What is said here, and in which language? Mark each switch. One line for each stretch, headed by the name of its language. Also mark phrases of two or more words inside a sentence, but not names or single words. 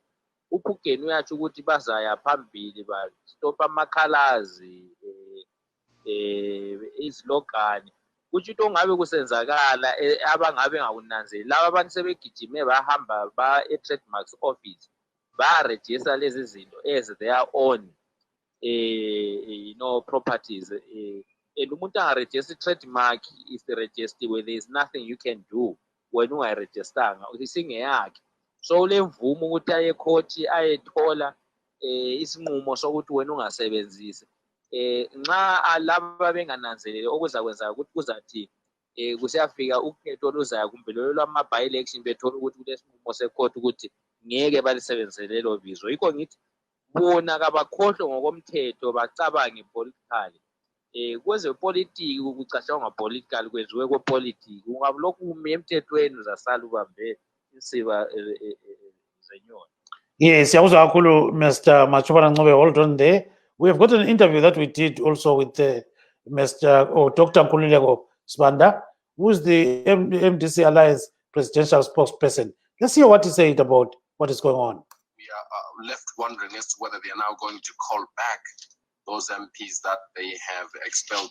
North Ndebele: uPhugeni uyatsho ukuthi bazaya phambili bastopha amakhalazi izilogani kutsho into ongabe kusenzakala abangabe ngakunanzeli laba abantu sebegijime bahamba e-trademarks office barejista lezi zinto
English: as their own properties
North Ndebele: and umuntu angarejista i-trademark isirejistiwe,
English: there is nothing you can do
North Ndebele: wena ungayirejistanga isingeyakhe. So ule mvumo ukuthi aye court ayethola isinqumo sokuthi wena ungasebenzisi nxa laba bengananzeleli okuzakwenza ukuthi kuzathi kusiyafika ukhetho oluzayo kumbe lolo lwama-by-election bethola ukuthi kulesinqumo se-court ukuthi ngeke balisebenzele lelo bizo. Yikho ngithi bona kabakhohlwe ngokomthetho bacabange politically. Kwezepolitiki kucatshangwa ngapolitical kwenziwe kwepolitiki ungalokhu ume emthethweni uzasala ubambe insiba zenyoni. Yes, siyakuzwa kakhulu Mr. Machobana Ncube.
English: Hold on there. We have got an interview that we did also with Dr. Nkululeko Sibanda, who is the MDC Alliance presidential spokesperson. Let's hear what he said about what is going on. We are left wondering as to whether they are now going to call back those MPs that they have expelled.